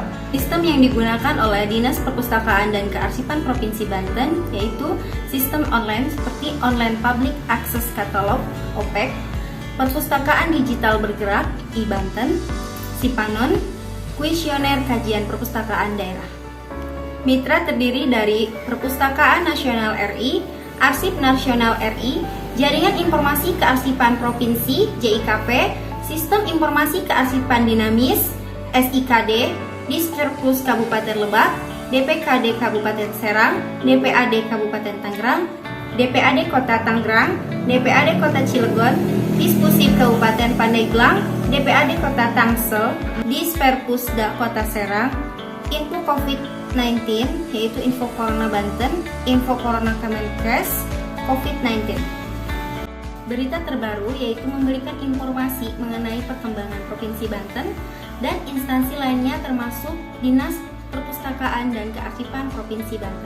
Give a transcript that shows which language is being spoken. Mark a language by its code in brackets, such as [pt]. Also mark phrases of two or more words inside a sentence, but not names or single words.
[id] Sistem yang digunakan oleh Dinas Perpustakaan dan Kearsipan Provinsi Banten yaitu sistem online seperti Online Public Access Catalog (OPAC), Perpustakaan Digital Bergerak (e-Banten), Sipanon, Kuesioner Kajian Perpustakaan Daerah. Mitra terdiri dari Perpustakaan Nasional RI, Arsip Nasional RI, Jaringan Informasi Kearsipan Provinsi (JIKP), Sistem Informasi Kearsipan Dinamis (SIKD), Disperpus Kabupaten Lebak, DPKD Kabupaten Serang, DPAD Kabupaten Tangerang, DPAD Kota Tangerang, DPAD Kota Cilegon, Dispusip Kabupaten Pandeglang, DPAD Kota Tangsel, Disperpusda Kota Serang, Info COVID-19 yaitu Info Corona Banten, Info Corona Kemenkes, COVID-19. Berita terbaru yaitu memberikan informasi mengenai perkembangan Provinsi Banten dan instansi lainnya termasuk Dinas Perpustakaan dan Kearsipan Provinsi Banten.